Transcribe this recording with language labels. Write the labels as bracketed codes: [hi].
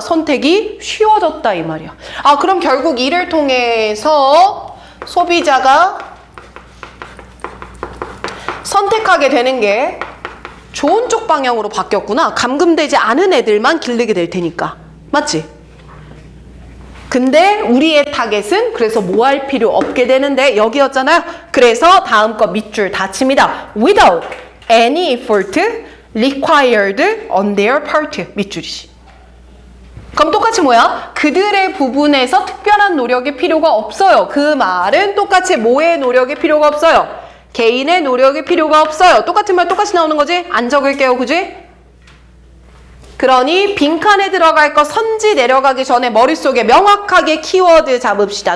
[ko] 선택이 쉬워졌다 이 말이야. 아, 그럼 결국 이를 통해서 소비자가 선택하게 되는 게 좋은 쪽 방향으로 바뀌었구나. 감금되지 않은 애들만 기르게 될 테니까. 맞지? 근데 우리의 타겟은 그래서 뭐 할 필요 없게 되는데 여기였잖아요. 그래서 다음 거 밑줄 닫힙니다. [en] Without any effort required on their part. [ko] 밑줄이지. 그럼 똑같이 뭐야? 그들의 부분에서 특별한 노력이 필요가 없어요. 그 말은 똑같이 뭐의 노력이 필요가 없어요? 개인의 노력이 필요가 없어요. 똑같은 말 똑같이 나오는 거지? 안 적을게요. 그지? 그러니 빈칸에 들어갈 거 선지 내려가기 전에 머릿속에 명확하게 키워드 잡읍시다.